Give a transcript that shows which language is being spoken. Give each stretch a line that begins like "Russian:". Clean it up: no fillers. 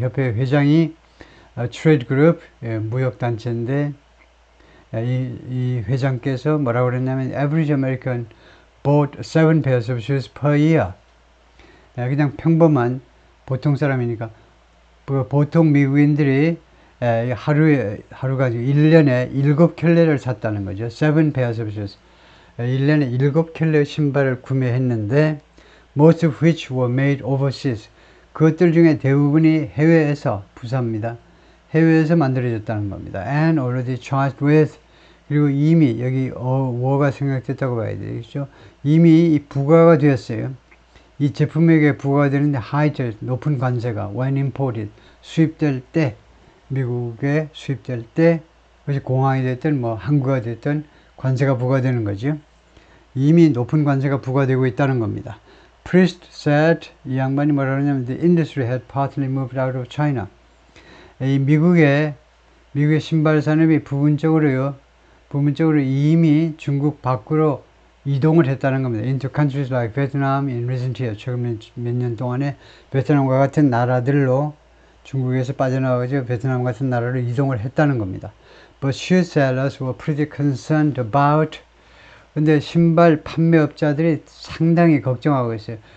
Korean: 협회 회장이 트레이드 그룹 무역단체인데, 이 회장께서 뭐라고 그랬냐면
English: average American bought 7 pairs of shoes per year.
Korean: 그냥 평범한 보통 사람이니까, 보통 미국인들이 하루가 1년에 7켤레를 샀다는 거죠.
English: 7 pairs of shoes.
Korean: 1년에 7켤레 신발을 구매했는데,
English: most of which were made overseas.
Korean: 그것들 중에 대부분이 해외에서, 부사입니다. 해외에서 만들어졌다는 겁니다.
English: And already charged with,
Korean: 그리고 이미 여기 워가 생각됐다고 봐야 되겠죠. 이미 부과가 되었어요. 이 제품에게 부과가 되는데 high tariff, 높은 관세가
English: when imported,
Korean: 수입될 때, 미국에 수입될 때, 그것이 공항이 됐든 항구가 됐든 관세가 부과되는 거죠. 이미 높은 관세가 부과되고 있다는 겁니다.
English: Priest said,
Korean: 이 양반이 뭐라 그러냐면
English: the industry had partly moved out of China.
Korean: 이 미국의 신발 산업이 부분적으로 이미 중국 밖으로 이동을 했다는 겁니다.
English: Into countries like Vietnam in recent years.
Korean: 최근 몇 년 동안에 베트남과 같은 나라들로, 중국에서 빠져나가서 베트남 같은 나라로 이동을 했다는 겁니다.
English: But shoe sellers were pretty concerned about,
Korean: 근데 신발 판매업자들이 상당히 걱정하고 있어요.